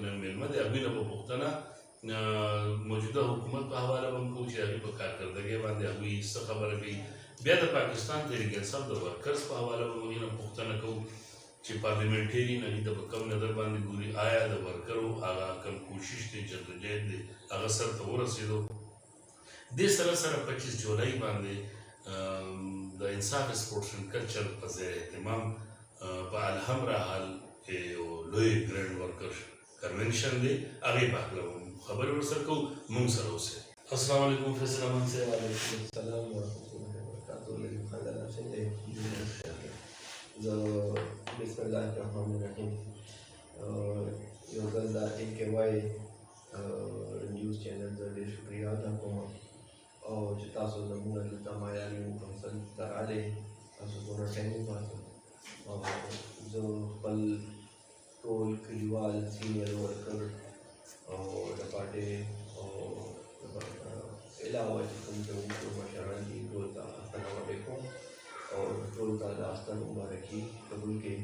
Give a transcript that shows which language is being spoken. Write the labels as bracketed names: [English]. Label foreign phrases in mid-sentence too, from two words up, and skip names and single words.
[Pashto] نن مېلمه دی هغوی نه به پوښتنه موجوده حکومت په حواله به هم کوو چې هغوی په کارکردګۍ باندې هغوی څه خبره کوي بیا د پاکستان تحریک انصاف د ورکرز په حواله به هغوی نه پوښتنه کوو چې پارلیمنټرین هغوی ته په کم نظر باندې ګوري آیا د ورکرو هغه کم کوشش دی جدوجہد دی هغه سر ته ورسېدو دې سره سره 25 جولای باندې د انصاف سپورټس اینډ کلچر په زیر اهتمام په الحمرا حال کې یو لوی [English] grand worker convention [Pashto] دی هغې په هکله خبرې ورسره کوو موږ سره اوسئ [Arabic] السلام علیکم [Pashto] فیصل امان صاحب [Arabic] وعلیکم السلام ورحمۃ اللہ وبرکاتہ [Pashto] لیکن خاندان څنګه زه [Arabic] بسم الله الرحمن الرحیم [Pashto] یو ځل دا LKY [English] news channel [Pashto] ته ډېر شکریه ادا کوم او چې تاسو زموږ دلته مایاري کونسل ته راغلئ تاسو دونه ټایم وباسئ او زه خپل ټول کلیوال [English] senior worker [Pashto] او د پارټۍ او علاوه چې کوم زموږ مشران دي ټول ته [Arabic] السلام علیکم [Pashto] او ټول ته د اختر مبارکي قبول کړئ